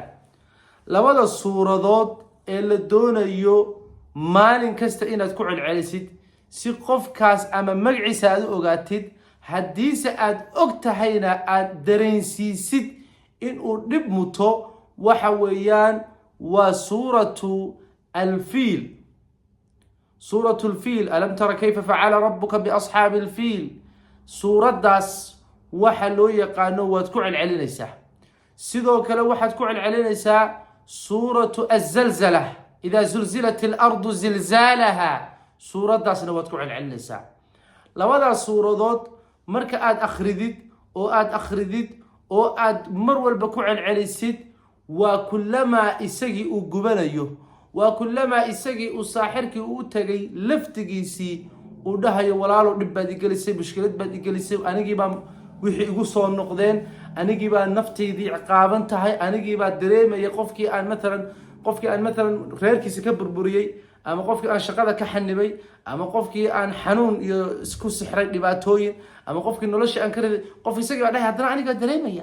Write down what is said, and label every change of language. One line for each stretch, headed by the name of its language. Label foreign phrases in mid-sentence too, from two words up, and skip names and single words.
Somali: labada suuradood ee la doonayo maalin kasta inaad ku celcelisid si qofkaas ama magaciisa aad u ogaatid, haddiise aad og tahayna aad dareensiisid inuu dhib muto, waxa weeyaan waa
Arabic: سورة الفيل. سورة الفيل ألم تر كيف فعل ربك بأصحاب الفيل. سورة داس
Somali: waxa loo yaqaano waad ku celcelinaysaa. sidoo kale waxaad ku celcelinaysaa
Arabic: سورة الزلزلة إذا زلزلت الأرض زلزالها.
Somali: suuradaasna waad ku celcelinaysaa. labadaas suuradood marka aad akhridid oo aad mar walba ku celcelisid, waa kullamaa isagii uu gubanayo, waa kullamaa isagii uu saaxirkii u tagay laftigiisii uu dhahayo walaalo dhib baad igelisay, mushkilad baad igelisay, anigii baa wixii igu soo noqdeen, anigii baa naftaydii ciqaaban tahay, anigii baa dareemaya qofkii aan matalan reerkiisa ka burburiyey, ama qofkii aan shaqada ka xanibay, ama qofkii aan xanuun iyo isku sixray dhibaatooyin, ama qofkii nolosha aan ka riday, qof isagii baa dhahay haddana anigaa dareemaya.